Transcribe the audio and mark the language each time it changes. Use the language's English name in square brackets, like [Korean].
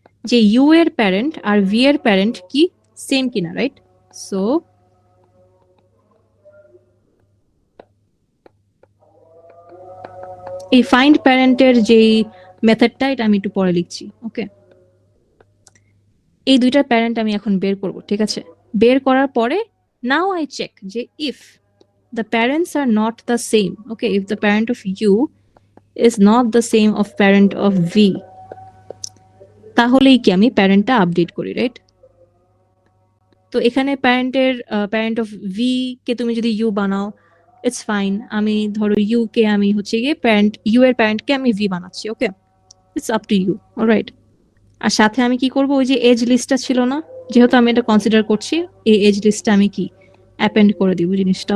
[Bangla] যে ইউ এর প্যারেন্ট আর ভি এর প্যারেন্ট কি সেম কিনা, রাইট? সো এই ফাইন্ড প্যারেন্টের যেই মেথডটা এটা আমি একটু পরে লিখছি। ওকে, এই দুইটার প্যারেন্ট আমি এখন বের করব, ঠিক আছে? বের করার পরে [English] now I check যে if the parents are not the same, okay, if the parent of u is not the same of parent of v, [Bangla] তাহলেই কি আমি প্যারেন্টটা আপডেট করি, [English] Right? [Bangla] তো এখানে প্যারেন্ট অফ ভি কে তুমি যদি ইউ বানাও, [English] It's fine. [Bangla] আমি ধরো ইউ কে আমি হচ্ছে গিয়ে প্যারেন্ট, ইউ এর প্যারেন্টকে আমি ভি বানাচ্ছি। ওকে, [English] It's up to you, alright. [Bangla] আর সাথে আমি কি করব, ওই যে এজ লিস্টটা ছিল না, যেহেতু আমি এটা কনসিডার করছি, এই এজ লিস্টটা আমি কি অ্যাপেন্ড করে দিব জিনিসটা।